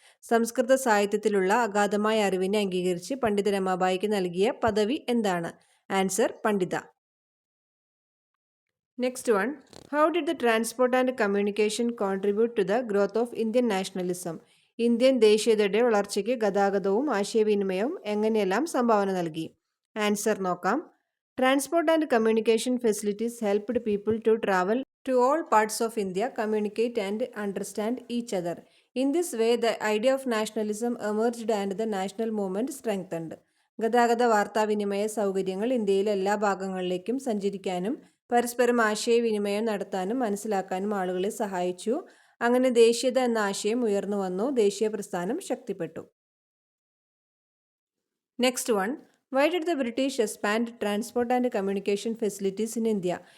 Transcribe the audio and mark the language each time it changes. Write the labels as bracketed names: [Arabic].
[Malayalam] സംസ്കൃത സാഹിത്യത്തിലുള്ള അഗാധമായ അറിവിനെ അംഗീകരിച്ച് പണ്ഡിത രമാബായിക്ക് നൽകിയ പദവി എന്താണ്? ആൻസർ പണ്ഡിത. [English] Next one, how did the transport and communication contribute to the growth of Indian nationalism? [Malayalam] Indian ദേശീയതയുടെ വളർച്ചയ്ക്ക് ഗതാഗതവും ആശയവിനിമയവും എങ്ങനെയെല്ലാം സംഭാവന നൽകി? ആൻസർ നോക്കാം. [English] Transport and communication facilities helped people to travel to all parts of India, communicate and understand each other. In this way, the idea of nationalism emerged and the national movement strengthened. [Malayalam] ഗതാഗത വാർത്താവിനിമയ സൗകര്യങ്ങൾ ഇന്ത്യയിലെ എല്ലാ ഭാഗങ്ങളിലേക്കും സഞ്ചരിക്കാനും പരസ്പരം ആശയവിനിമയം നടത്താനും മനസ്സിലാക്കാനും ആളുകളെ സഹായിച്ചു. അങ്ങനെ ദേശീയത എന്ന ആശയം ഉയർന്നു വന്നു. ദേശീയ പ്രസ്ഥാനം ശക്തിപ്പെട്ടു. [English] Next one, why did the British expand transport and communication facilities in India?